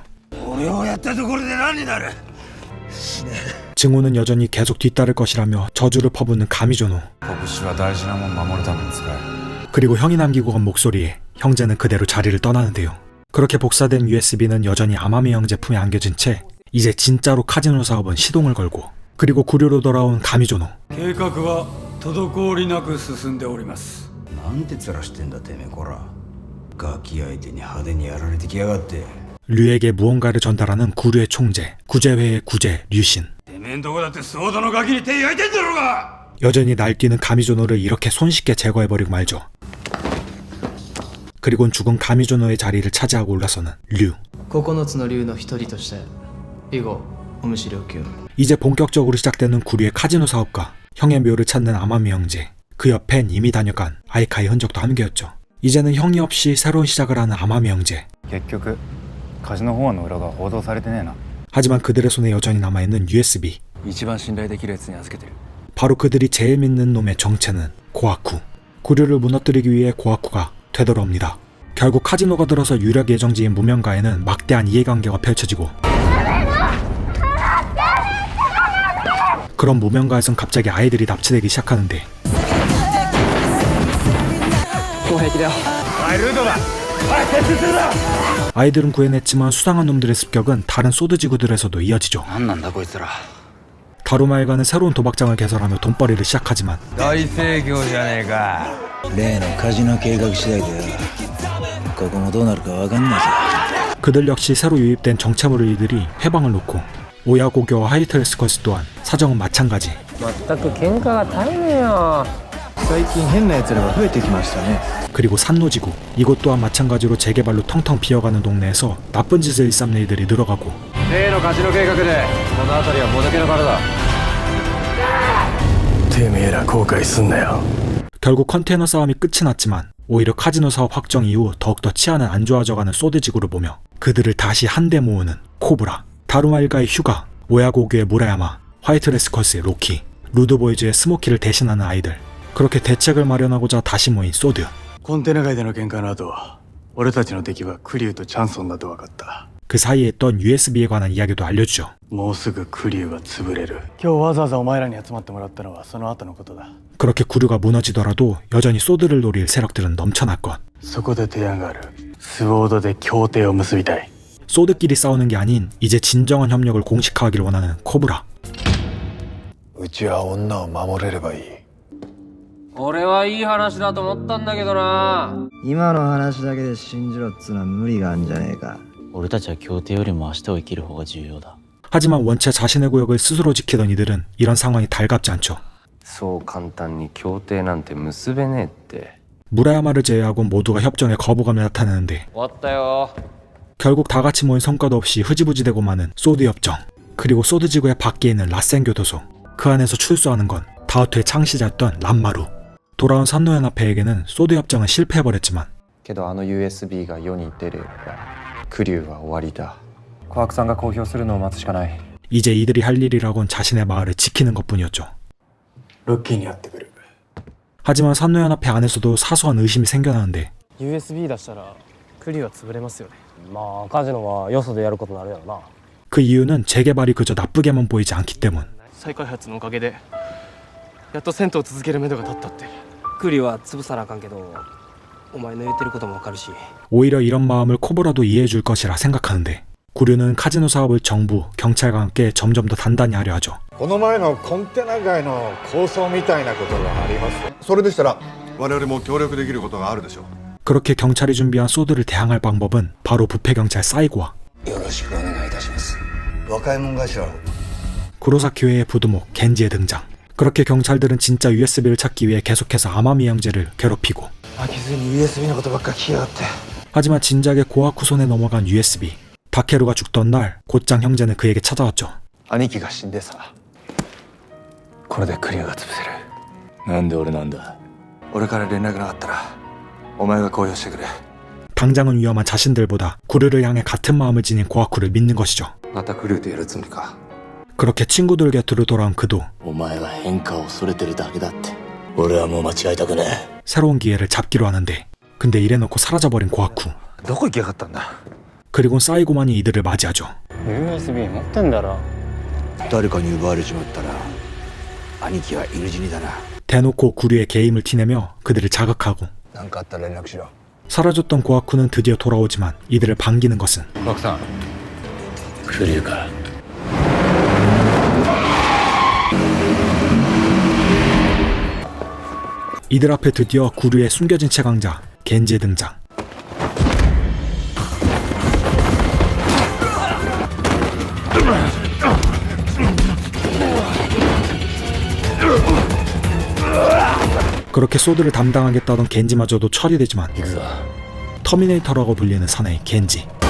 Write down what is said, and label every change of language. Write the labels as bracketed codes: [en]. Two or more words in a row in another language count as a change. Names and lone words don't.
[ja] 俺をやったところで何になる [ko] 증오는 여전히 계속 뒤따를 것이라며 저주를 퍼붓는 가미조노. [ja] 拳は大事なもん守るために使え。 [ko] 그리고 형이 남기고 간 목소리에 형제는 그대로 자리를 떠나는데요. 그렇게 복사된 USB는 여전히 아마미 형제 품에 안겨진 채 이제 진짜로 카지노 사업은 시동을 걸고 그리고 구류로 돌아온 가미조노. [ja] 計画は滞りなく進んでおります。なんて面してんだてめえこらガキ相手に派手にやられてきやがって [ko] 류에게 무언가를 전달하는 구류의 총재, 구제회의 구제 류신. [ja] てめえんとこだってソードのガキに手焼いてんだろうが。 [ko] 여전히 날뛰는 가미조노를 이렇게 손쉽게 제거해버리고 말죠. 그리곤 죽은 가미조노의 자리를 차지하고 올라서는 류. [ja] 9 つの竜の一人として以後お見知りおきを。 [ko] 이제 본격적으로 시작되는 구류의 카지노 사업과 형의 묘를 찾는 아마미 형제. 그 옆엔 이미 다녀간 아이카의 흔적도 함께였죠. 이제는 형이 없이 새로운 시작을 하는 아마미 형제. [ja] 結局カジノ法案の裏が報道されてねえな。 [ko] 하지만 그들의 손에 여전히 남아있는 USB. [ja] 一番信頼できるやつに預けてる。 [ko] 바로 그들이 제일 믿는 놈의 정체는 고아쿠. 구류를 무너뜨리기 위해 고아쿠가 되돌아옵니다. 결국 카지노가 들어서 유력 예정지인 무명가에는 막대한 이해관계가 펼쳐지고, 그런 무명가에선 갑자기 아이들이 납치되기 시작하는데, 아이들은 구해냈지만 수상한 놈들의 습격은 다른 소드지구들에서도 이어지죠. [ja] 何なんだこいつら。 [ko] 다루마에가는 새로운 도박장을 개설하며 돈벌이를 시작하지만 [ja] 大盛況じゃねえか。例のカジノ計画次第でここもどうなるかわかんないぞ。 [ko] 그들 역시 새로 유입된 정체모를 이들이 해방을 놓고 오야고교와 하이트레스커스 또한 사정은 마찬가지. [ja] 全く喧嘩が絶えねえよ。最近変な奴らが増えてきましたね。 [ko] 그리고 산노지구, 이곳 또한 마찬가지로 재개발로 텅텅 비어가는 동네에서 나쁜 짓을 일삼는 이들이 늘어가고, [ja] 例のカジノ計画でこの辺りはもぬけの殻だ。てめえら後悔すんなよ。 [ko] 결국 컨테이너 싸움이 끝이 났지만 오히려 카지노 사업 확정 이후 더욱더 치안은 안 좋아져가는 소드지구를 보며 그들을 다시 한데 모으는 코브라, 다루마 일가의 휴가, 오야고교의 무라야마, 화이트레스커스의 로키, 루드보이즈의 스모키를 대신하는 아이들. 그렇게 대책을 마련하고자 다시 모인 소드. [ja] コンテナ街での喧嘩の後、俺たちの敵はクリュウとチャンソンだと分かった。 [ko] 그 사이에 있던 USB에 관한 이야기도 알려주죠. [ja] もうすぐクリュウが潰れる。今日わざわざお前らに集まってもらったのはその後のことだ。 [ko] 그렇게 구류가 무너지더라도 여전히 소드를 노릴 세력들은 넘쳐날 것. [ja] そこで提案がある。スウォードで協定を結びたい。 [ko] 소드끼리 싸우는 게 아닌 이제 진정한 협력을 공식화하길 원하는 코브라. [ja] うちは女を守れればいい。俺はいい話だと思ったんだけどな。今の話だけで信じろっつうのは無理があんじゃねえか。俺たちは協定よりも明日を生きる方が重要だ。 [ko] 하지만 원체 자신의 구역을 스스로 지키던 이들은 이런 상황이 달갑지 않죠. [ja] そう簡単に協定なんて結べねえって。 [ko] 무라야마를 제외하고 모두가 협정에 거부감을 나타내는데 [ja] 終わったよ。 [ko] 결국 다 같이 모인 성과도 없이 흐지부지되고 마는 소드 협정. 그리고 소드 지구의 밖에 있는 라센 교도소. 그 안에서 출소하는 건 다우트의 창시자였던 람마루. 돌아온 산노연합회에게는 소드 협정은 실패해버렸지만 [ja] けどあの USB が世に出ればクリュウは終わりだ。コアクさんが公表するのを待つしかない。 [ko] 이제 이들이 할 일이라곤 자신의 마을을 지키는 것뿐이었죠. [ja] ロッキーに会ってくる。 [ko] 하지만 산노연합회 안에서도 사소한 의심이 생겨나는데 [ja] USB 出したらクリュウは潰れますよね。まあカジノはよそでやることになるやろな。 [ko] 그 이유는 재개발이 그저 나쁘게만 보이지 않기 때문. [ja] 再開発のおかげでやっと銭湯を続けるめどが立ったって。クリは潰さなあかんけど、お前の言ってることもわかるし。 [ko] 오히려 이런 마음을 코브라도 이해해줄 것이라 생각하는데 구류는 카지노 사업을 정부, 경찰과 함께 점점 더 단단히 하려 하죠. [ja] この前のコンテナ街の構想みたいなことがあります。それでしたら我々も協力できることがあるでしょう。 [ko] 그렇게 경찰이 준비한 소드를 대항할 방법은 바로 부패경찰 사이고와 [ja] よろしくお願いいたします。若い者頭を。 [ko] 구로사키회의 부두목 겐지의 등장. 그렇게 경찰들은 진짜 USB를 찾기 위해 계속해서 아마미 형제를 괴롭히고 [ja] 飽きずに USB のことばっか聞きやがって。 [ko] 하지만 진작에 고아쿠 손에 넘어간 USB. 다케루가 죽던 날 곧장 형제는 그에게 찾아왔죠. [ja] 兄貴が死んでさ。これでクリュウが潰せる。なんで俺なんだ。俺から連絡なかったらお前が公表してくれ。 [ko] 당장은 위험한 자신들보다 구류를 향해 같은 마음을 지닌 고아쿠를 믿는 것이죠. [ja] またクリュウとやるつもりか。 [ko] 그렇게 친구들 곁으로 돌아온 그도 [ja] お前は変化を恐れてるだけだって。俺はもう間違えたくねえ。 [ko] 새로운 기회를 잡기로 하는데 근데 이래놓고 사라져버린 고아쿠. [ja] どこ行きやがったんだ。 [ko] 그리고 사이고만이 이들을 맞이하죠. [ja] USB 持ってんだろ。誰かに奪われちまったら兄貴は犬死にだな。 [ko] 대놓고 구류의 게임을 티내며 그들을 자극하고 [ja] なんかあったら連絡しろ。 [ko] 사라졌던 고아쿠는 드디어 돌아오지만 이들을 반기는 것은 [ja] コアクさん。クリュウか。 [ko] 이들 앞에 드디어 구류의 숨겨진 최강자 겐지의 등장. 그렇게 소드를 담당하겠다던 겐지마저도 처리되지만 터미네이터라고 불리는 사나이 겐지.